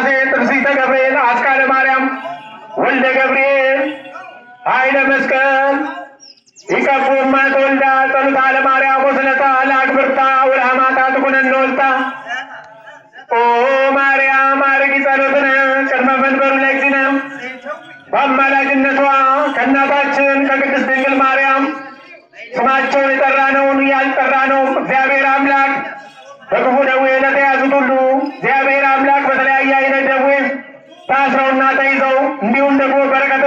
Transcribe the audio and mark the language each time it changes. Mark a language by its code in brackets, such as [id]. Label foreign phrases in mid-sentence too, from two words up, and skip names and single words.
[gez] ጥርሲተ ገብርኤል አስካለ ማርያም ወልደ ገብርኤል ኃይለ መስቀል ይቀቡማ ተወልዳ ጸሎታ ለማርያም ወስለታ ለአክብርታ ወለሐማታ ትኩነነ ወልታ ኦ ማርያም አርጊ ጸሎትነ ቅድመ መንበሩ ለእግዚእነ [am] በአማላጅነቷ ከእናታችን ከቅድስት ድንግል ማርያም ስማቸውን የጠራነውን ያልጠራነው እግዚአብሔር አምላክ በክፉ ደዌ ለተያዙት ሁሉ እግዚአብሔር አምላክ በተለያየ አይነት ደዌ ታስረውና ተይዘው እንዲሁም ደግሞ በረከትን